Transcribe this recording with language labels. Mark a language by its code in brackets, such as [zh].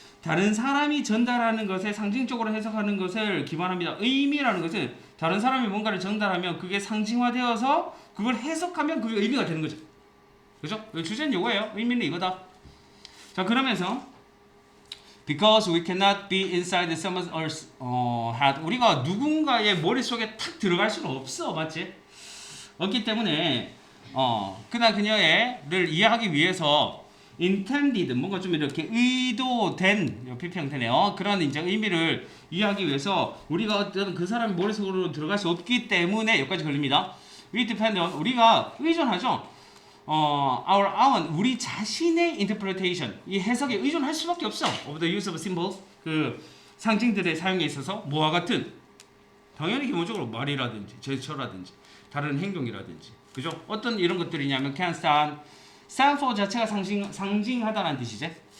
[ko] 다른 사람이 전달하는 것에 상징적으로 해석하는 것을 기반합니다. 의미라는 것은 다른 사람이 뭔가를 전달하면 그게 상징화되어서 그걸 해석하면 그게 의미가 되는 거죠. 그죠? 주제는 이거예요. 의미는 이거다. 자, 그러면서 [en] because we cannot be inside someone else's head. [ko] 우리가 누군가의 머릿속에 탁 들어갈 수는 없어. 맞지? 없기 때문에 그나 그녀를 이해하기 위해서 intended 뭔가 좀 이렇게 의도된 PP 형태네요. 그런 이제 의미를 이해하기 위해서 우리가 어떤 그 사람의 머릿속으로 들어갈 수 없기 때문에 여기까지 걸립니다. [en] We depend on [ko] 우리가 의존하죠. [en] our own [ko] 우리 자신의 interpretation 이 해석에 의존할 수밖에 없어. [en] of the use of symbols [ko] 그 상징들의 사용에 있어서 뭐와 같은 당연히 기본적으로 말이라든지 제스처라든지 다른 행동이라든지 그죠? 어떤 이런 것들이냐면 [en] can stand for [ko] 자체가 상징하다는 뜻이지.